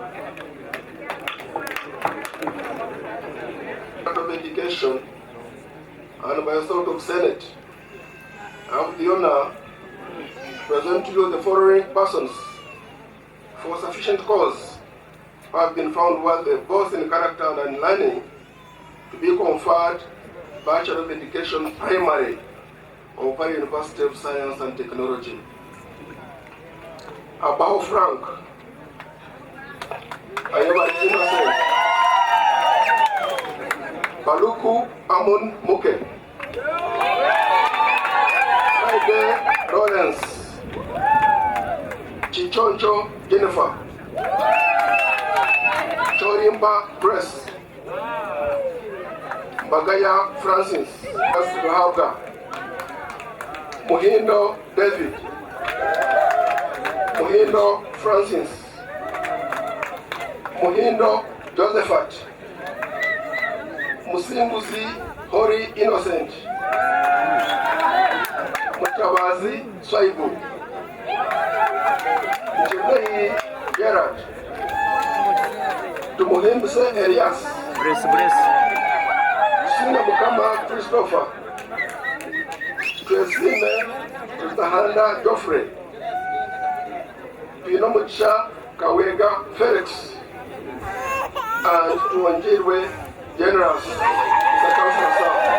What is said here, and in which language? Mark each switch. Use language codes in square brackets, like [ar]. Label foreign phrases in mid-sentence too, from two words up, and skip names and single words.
[en] Of Education and by a sort of Senate, I have the honor to present to you the following persons for sufficient cause who have been found worthy both in character and in learning to be conferred Bachelor of Education Primary of Bari University of Science and Technology. Abao Frank, Ayaba Innocent, Baluku Amon Muke, Friday Lawrence, Chichoncho Jennifer, Chorimba Press, Bagaya Francis, Asluhauga, Muhindo David, Muhindo Francis, Muhindo Josephat, Musimbuzi Hori Innocent, Mutabazi Swaibu, Chibei Gerard, Tumuhimbse Elias, Sina Mukama Christopher, Twesime Tahanda Joffrey, Pinomucha Kawega Felix, and Tuanjirwe Generals, Mr. Councilor Sir.